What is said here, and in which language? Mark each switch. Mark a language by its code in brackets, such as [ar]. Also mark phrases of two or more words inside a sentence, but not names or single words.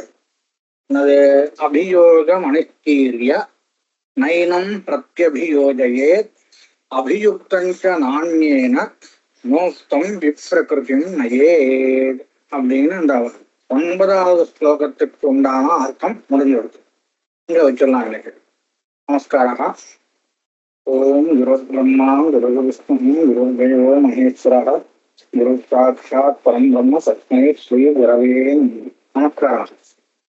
[sa] अभियोगम् अनुष्टीर्य नैनं प्रत्यभियोजये अभियुक्तञ्च नान्येन मोक्तं विप्रकृतिं नये [ta] அப்படின்னு இந்த 9வது ஸ்லோகத்துக்கு உண்டான அர்த்தம் முடிஞ்சிருக்கு. இங்க வச்சிடலாம் இன்னைக்கு. நமஸ்காரா. [sa] ॐ गुरु ब्रह्मा गुरु विष्णु गुरु देवो महेश्वरः गुरु साक्षात् परं ब्रह्म तस्मै श्री गुरवे नमः. [ta] நமஸ்காரம்.